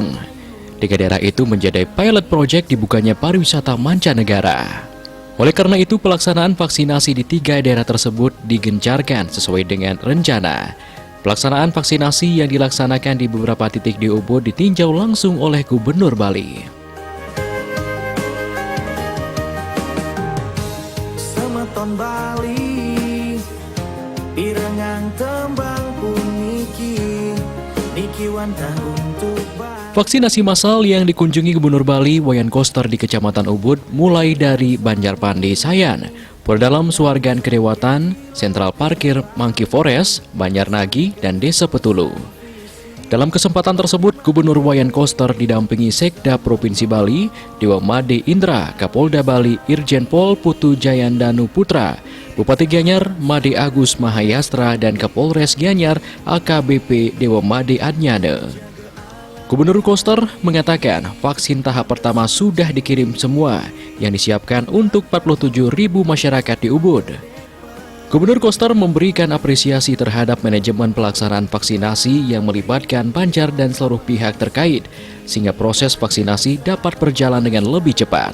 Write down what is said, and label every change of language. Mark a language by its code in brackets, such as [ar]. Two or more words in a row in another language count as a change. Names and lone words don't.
[id] 3 daerah itu menjadi pilot project dibukanya pariwisata mancanegara. Oleh karena itu, pelaksanaan vaksinasi di 3 daerah tersebut digencarkan sesuai dengan rencana. Pelaksanaan vaksinasi yang dilaksanakan di beberapa titik di Ubud ditinjau langsung oleh Gubernur Bali. [ban] Semeton Bali, pirengang tembang puniki, niki wantah untuk Bali. [id] Vaksinasi massal yang dikunjungi Gubernur Bali Wayan Koster di Kecamatan Ubud mulai dari Banjarpandi Sayan, Pordalam Suargan Kedewatan, Sentral Parkir Mangki Forest, Banjarnagi, dan Desa Petulu. Dalam kesempatan tersebut, Gubernur Wayan Koster didampingi Sekda Provinsi Bali, Dewa Made Indra, Kapolda Bali Irjen Pol Putu Jayandanu Putra, Bupati Gianyar Made Agus Mahayastra, dan Kapolres Gianyar AKBP Dewa Made Adnyade. Gubernur Koster mengatakan vaksin tahap pertama sudah dikirim semua yang disiapkan untuk 47.000 masyarakat di Ubud. Gubernur Koster memberikan apresiasi terhadap manajemen pelaksanaan vaksinasi yang melibatkan Banjar dan seluruh pihak terkait, sehingga proses vaksinasi dapat berjalan dengan lebih cepat.